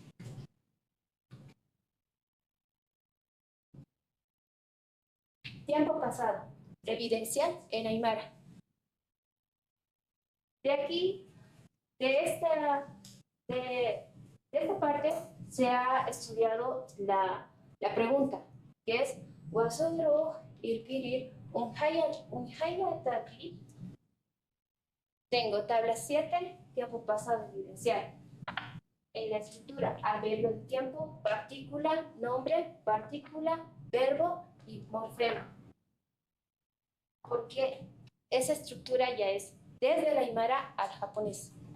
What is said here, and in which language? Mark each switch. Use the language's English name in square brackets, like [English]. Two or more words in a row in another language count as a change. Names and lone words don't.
[Spanish] Tiempo pasado. Evidencial en aymara. De aquí, de esta parte, se ha estudiado la pregunta, que es [Aymara] Wasodro irpirir unhayataki. [Spanish] Tengo tabla 7, tiempo pasado evidencial. En la estructura, adverbio de tiempo, partícula, nombre, partícula, verbo y morfema. Porque esa estructura ya es desde el aymara al japonés.